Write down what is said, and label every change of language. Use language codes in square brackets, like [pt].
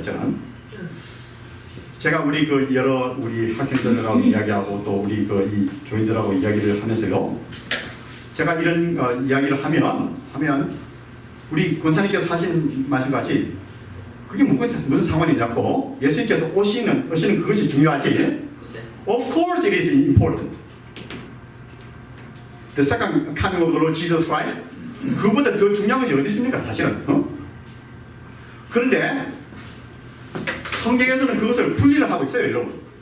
[ko] 저는 제가 우리 여러 우리 학생들하고 이야기하고 또 우리 이 교인들하고 이야기를 하면서요, 제가 이런 이야기를 하면 우리 권사님께서 하신 말씀같이 그게 무슨 상관이냐고, 예수님께서 오시는 그것이 중요하지. [en] Of course it is important. The second coming of the Lord Jesus Christ, [ko] 그보다 더 중요한 것이 어디 있습니까, 사실은. 그런데 성경에서는 그것을 분리를 하고 있어요, 여러분.